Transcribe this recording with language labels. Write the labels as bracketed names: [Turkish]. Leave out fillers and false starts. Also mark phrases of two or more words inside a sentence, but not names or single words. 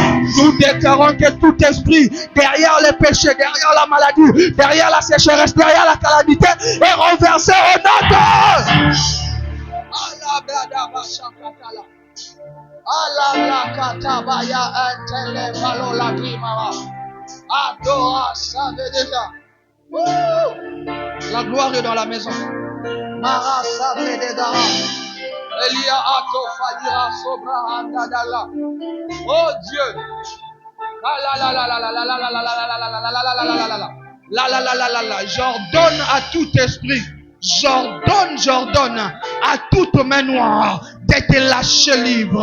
[French] Nous déclarons que tout esprit derrière les péchés, derrière la maladie, derrière la sécheresse, derrière la calamité est renversé au nom d'eux. La gloire est dans la maison. Mara Sabredegara. Elia Ato Fadira Sobra Andadala. Oh Dieu. J'ordonne à tout esprit, j'ordonne à toute main noire d'être lâché libre.